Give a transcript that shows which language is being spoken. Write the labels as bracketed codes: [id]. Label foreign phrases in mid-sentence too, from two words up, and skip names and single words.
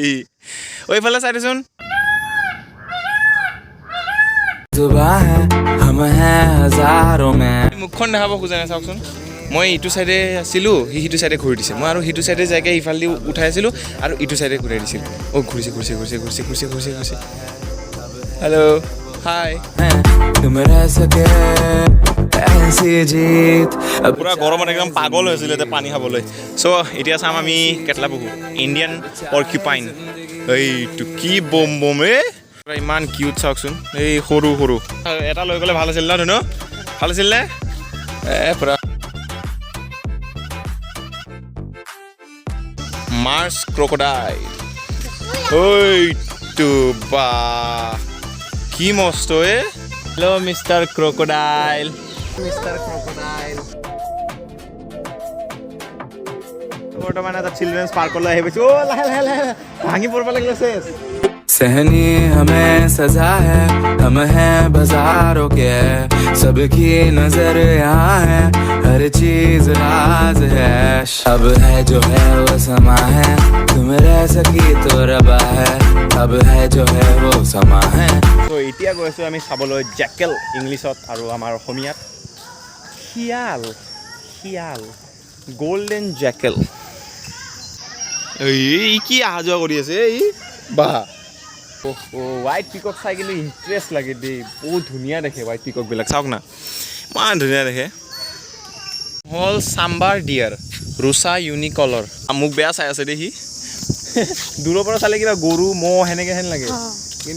[as] এইফালে চাই দেচোন। মুখখন দেখাব খোজা নাই, চাওকচোন। মই ইটো চাইডে আছিলোঁ, সিটো চাইডে ঘূৰি দিছে। মই আৰু সিটো চাইডে যাইকে ইফালেদি উঠাই আছিলোঁ আৰু ইটো চাইডে ঘূৰাই দিছিল। ঘূৰিছে। [en] hello hi. [hi] ऐसी जीत अब [as] পুৰা গৰমত একদম পাগল হৈছিলে এতিয়া পানী খাবলৈ চ' এতিয়া চাম আমি কেটলা পহু [en] Indian porcupine [as] এইটো কি বম বম ইমান কিউট চাওকচোন এই সৰু সৰু এটা লৈ গ'লে ভাল আছিল ন ধুনু ভাল আছিল নে পুৰা [en] marsh crocodile [as] ঐটো বা কি মস্ত [en] hello mister crocodile [as] বৰ্তমান এটা [en] children's parkলৈ [as] আহি পাইছোঁ লাহে লাহে লাহে ভাঙি পৰিব লাগিলে চেছ [hi] सहनी हमें सजा है हम हैं बाजारों के सबकी नजर यहाँ है हर चीज राज है अब है जो है वो समा है तुम रह सकी तो रबा है अब है जो है वो समा है [as] ত' এতিয়া গৈছোঁ আমি চাবলৈ জেকেল ইংলিছত আৰু আমাৰ অসমীয়াত শিয়াল শিয়াল [en] golden jackal [as] এই কি অহা যোৱা কৰি আছে এই বাহ [en] white peacock [as] চাই কিন্তু ইণ্টাৰেষ্ট লাগে দেই বহুত ধুনীয়া দেখে [en] white peacockবিলাক [as] চাওক না ইমান ধুনীয়া দেখে হ'ল [en] sambar deer [as] ৰুচা ইউনিকলৰ মোক বেয়া চাই আছে দেই সি দূৰৰ পৰা চালে কিবা গৰু ম'হ সেনেকৈ হেন লাগে কিন্তু